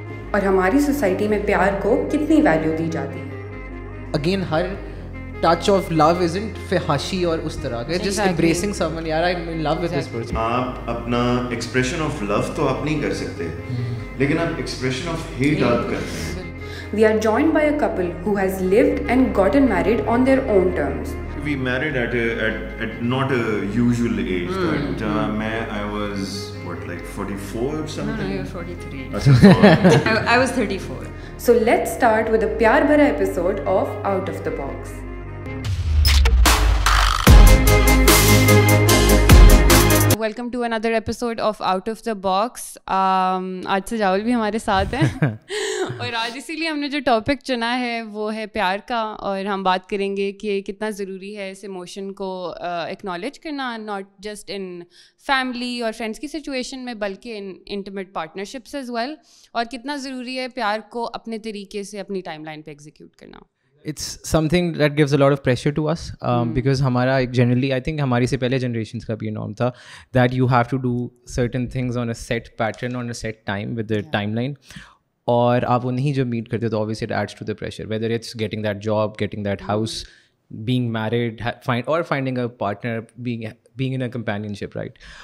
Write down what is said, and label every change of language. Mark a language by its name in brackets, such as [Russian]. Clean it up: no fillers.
[Urdu] اور ہماری سوسائٹی میں پیار کو کتنی ویلیو دی جاتی ہے. [English] again ہر touch of love isn't [Urdu] فحاشی اور اس طرح کا, [English] Just embarrassing some one. یار I am in love with this person. [Urdu] آپ اپنا ایکسپریشن آف لو تو آپ نہیں کر سکتے, لیکن آپ ایکسپریشن آف ہیٹ آپ کرتے ہیں. [English] We are joined by a couple who has lived and gotten married on their own terms. We married at not a usual age. But I was like 44 or something. No, you're 43. I was 34. So let's start with a pyar bhara episode of Out of the Box. Welcome to another episode of Out of the Box. [Urdu] آج سجاول بھی ہمارے ساتھ ہیں اور آج اسی لیے ہم نے جو ٹاپک چنا ہے وہ ہے پیار کا, اور ہم بات کریں گے کہ کتنا ضروری ہے اس ایموشن کو ایکنالج کرنا, ناٹ جسٹ ان فیملی اور فرینڈس کی سچویشن میں بلکہ [English] in intimate partnerships as well, [Urdu] اور کتنا ضروری ہے پیار کو اپنے طریقے سے اپنی ٹائم لائن پہ ایگزیکیوٹ کرنا. [English] It's something that gives a lot of pressure to us because ہمارا generally I think [Urdu] ہماری سے پہلے [English] generations کا بھی norm تھا that you have to do certain things on a set pattern, on a set time with the timeline. [Urdu] اور آپ وہ نہیں جب [English] meet کرتے تو obviously it adds to the pressure, whether it's getting that job, getting that house, being married, finding a partner, being in a companionship, right?